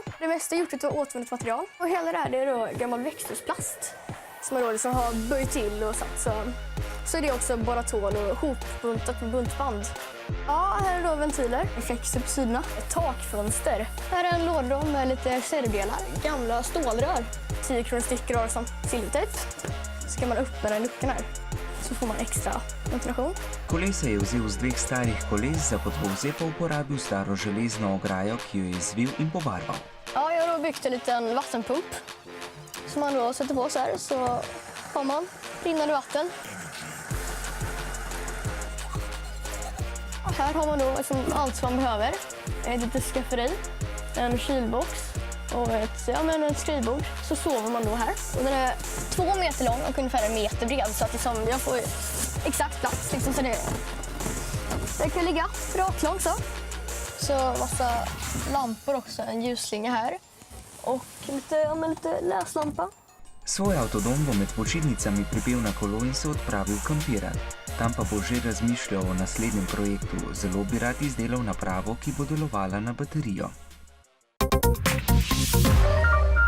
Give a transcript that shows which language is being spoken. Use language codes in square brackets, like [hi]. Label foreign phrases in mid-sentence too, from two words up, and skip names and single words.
[sv] Det mesta är gjort av återvunnet material. Och hela det här det är då gammal växthusplast som man då liksom har böjt till och satt så är det också baratol och hopbuntat med buntband. Ja, här är då ventiler, reflexer på sidorna, ett takfönster. Här är en låda med lite reservdelar, gamla stålrör. 10 kronor styck rör som silvertejp. Så kan man öppna den luckan här. Så får man extra ventilation. [sl] Kolesa je vzel z 2 starih koles, za podvozje pa uporabil staro železno ograjo, ki jo je zvil in pobarval. [sv] Ja, jag har då byggt en liten vattenpump som man då sätter på så här, så har man rinnande vatten. Och här har man då liksom allt som man behöver. Ett litet skafferi, en kylbox och ett skrivbord. Så sover man då här. Och den är 2 meter lång och ungefär 1 meter bred, så att liksom jag får exakt plats. Liksom, så det kan ligga raklång så. Så massa lampor också, en ljusslinga här. Och lite läslampa. [sl] Svoj avtodom bo med počitnicami pripel na kolo in se odpravil kampirat. Tam pa bo že razmišljal o naslednjem projektu. Zelo bi rad izdelal napravo, ki bo delovala na baterijo.